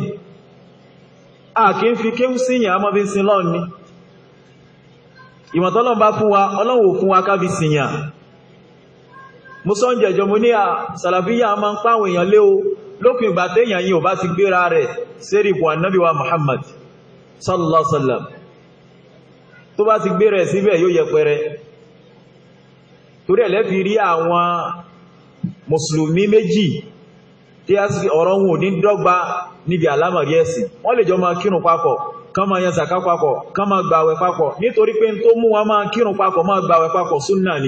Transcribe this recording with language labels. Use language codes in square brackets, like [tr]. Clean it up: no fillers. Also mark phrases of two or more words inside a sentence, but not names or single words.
[yo] A kì í fi kéwú síyàn, a máa fi sin lọ́n ni. Ìmọ̀tọ́lọ́n bá fún wa, Ọlọ́run ò fún wa ká fi sìyàn. Mo sọ ń jẹjọ mo ní sàlàfíyà máa ń pàwọn èèyàn lé o, lópin ìgbà téèyàn yìí ò bá ti gbéra rẹ̀ sérí ipò Ànábì wa Muhammad [ar] صلى الله عليه وسلم. [yo] Tó bá ti gbéra ẹ̀ síbẹ̀ yóò yẹpẹrẹ. Torí ẹ̀lẹ́ fi rí àwọn mùsùlùmí méjì tí ọ̀rọ̀ wọn ò ní dọ́gba níbi àlámọ̀rí ẹ̀sìn. Wọ́n lè jọ máa kírun papọ̀, kán máa yan zàká papọ̀, kán máa gbààwẹ̀ papọ̀, nítorí pé tó mú wọn máa kírun papọ̀, máa gbààwẹ̀ papọ̀ súnnà ni.